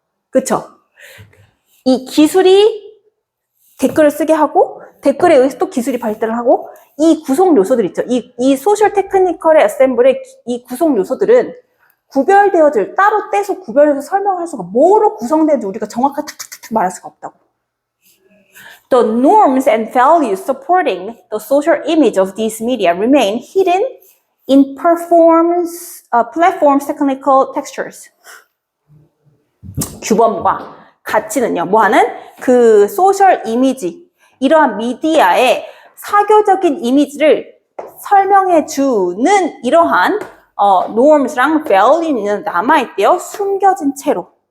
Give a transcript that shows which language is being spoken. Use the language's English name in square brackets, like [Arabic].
[Korean] 그쵸? 이 기술이 댓글을 쓰게 하고 댓글에 의해서 또 기술이 발달을 하고 이 구성 요소들 있죠. 이 소셜 테크니컬의 어셈블의 이 구성 요소들은 구별되어질 따로 떼서 구별해서 설명할 수가 뭐로 구성되는지 우리가 정확하게 탁탁탁 말할 수가 없다고. [English] The norms and values supporting the social image of these media remain hidden in platforms technical textures. [Korean] 규범과 가치는요, 뭐하는? 그 소셜 이미지, 이러한 미디어의 사교적인 이미지를 설명해주는 이러한 norms랑 value는 남아있대요. 숨겨진 채로.